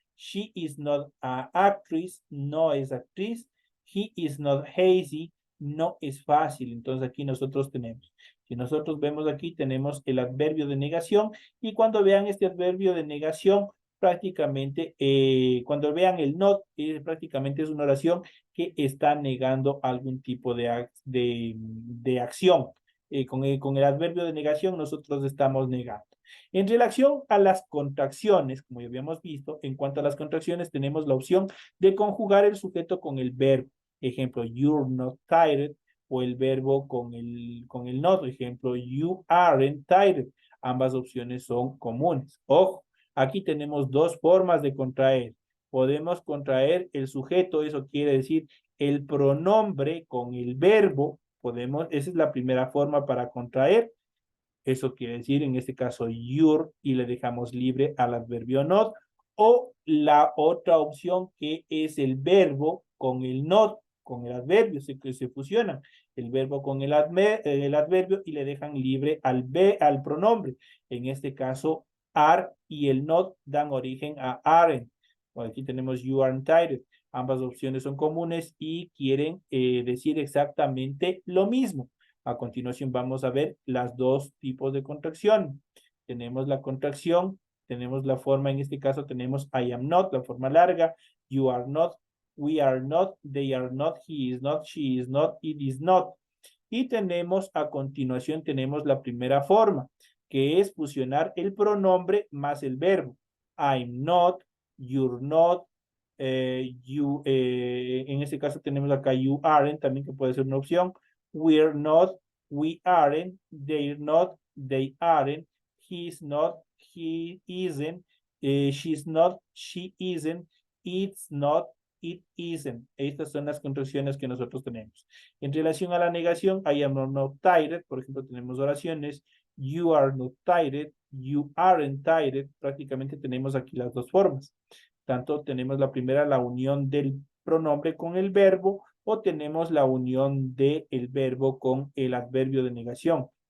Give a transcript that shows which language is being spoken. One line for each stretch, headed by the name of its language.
English: She is not an actress,
Spanish: no es actriz.
English: He is not hazy,
Spanish: no es fácil. Entonces aquí nosotros tenemos, si nosotros vemos aquí, tenemos el adverbio de negación y cuando vean este adverbio de negación, prácticamente, cuando vean el not, prácticamente es una oración que está negando algún tipo de acción. Con el adverbio de negación nosotros estamos negando. En relación a las contracciones, como ya habíamos visto, en cuanto a las contracciones tenemos la opción de conjugar el sujeto con el verbo. Ejemplo,
English: you're not tired,
Spanish: o el verbo con el not. Ejemplo,
English: you aren't tired.
Spanish: Ambas opciones son comunes. Ojo, aquí tenemos dos formas de contraer. Podemos contraer el sujeto, eso quiere decir el pronombre con el verbo. Esa es la primera forma para contraer. Eso quiere decir, en este caso, your, y le dejamos libre al adverbio not. O la otra opción que es el verbo con el not, con el adverbio, que se fusionan. El verbo con el adverbio y le dejan libre al pronombre. En este caso, are y el not dan origen a aren't. Bueno, aquí tenemos
English: you aren't tired.
Spanish: Ambas opciones son comunes y quieren decir exactamente lo mismo. A continuación vamos a ver las dos tipos de contracción. Tenemos la contracción, tenemos la forma, en este caso tenemos
English: I am not,
Spanish: la forma larga,
English: you are not, we are not, they are not, he is not, she is not, it is not.
Spanish: Y tenemos a continuación, tenemos la primera forma, que es fusionar el pronombre más el verbo.
English: I'm not, you're not,
Spanish: en este caso tenemos acá
English: you aren't,
Spanish: también que puede ser una opción.
English: We're not, we aren't, they're not, they aren't, he's not, he isn't, she's not, she isn't, it's not, it isn't.
Spanish: Estas son las contracciones que nosotros tenemos. En relación a la negación,
English: I am not tired,
Spanish: por ejemplo, tenemos oraciones,
English: you are not tired, you aren't tired,
Spanish: prácticamente tenemos aquí las dos formas. Tanto tenemos la primera, la unión del pronombre con el verbo, o tenemos la unión del verbo con el adverbio de negación.